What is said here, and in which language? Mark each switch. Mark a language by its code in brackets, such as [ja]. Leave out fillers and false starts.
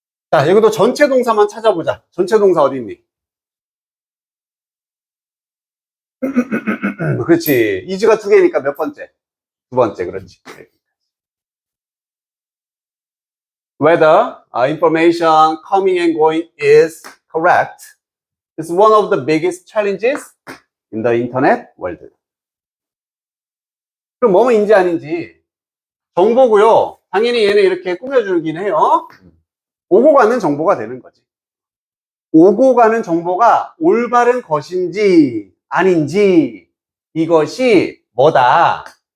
[ko] 자, 여기도 전체 동사만 찾아보자. 전체 동사 어디 있니? 그렇지. 이즈가 두 개니까 몇 번째? 두 번째, 그렇지. [en] Whether information coming and going is correct is one of the biggest challenges in the internet world. [ko] 그럼 뭐뭐인지 아닌지 정보고요. 당연히 얘는 이렇게 꾸며주긴 해요. 오고 가는 정보가 되는 거지. 오고 가는 정보가 올바른 것인지 아닌지 이것이 뭐다?